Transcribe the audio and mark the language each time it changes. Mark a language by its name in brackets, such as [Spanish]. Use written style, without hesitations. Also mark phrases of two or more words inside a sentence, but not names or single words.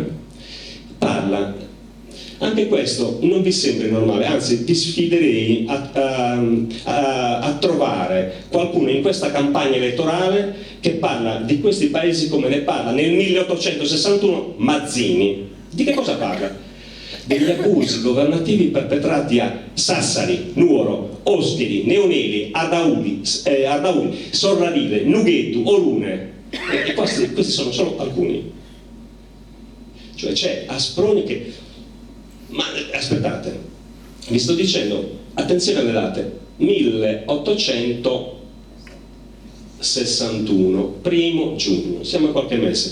[Italian] Parla, anche questo non vi sembri normale, anzi vi sfiderei a trovare qualcuno in questa campagna elettorale che parla di questi paesi come ne parla nel 1861 Mazzini. Di che cosa parla? Degli abusi governativi perpetrati a Sassari, Nuoro, Ospiti, Neoneli, Ardauli, Sorravile, Nughettu, Orune. E questi sono solo alcuni. Cioè c'è Asproni che... Ma aspettate, vi sto dicendo, attenzione alle date, 1861, 1° giugno, siamo a qualche mese.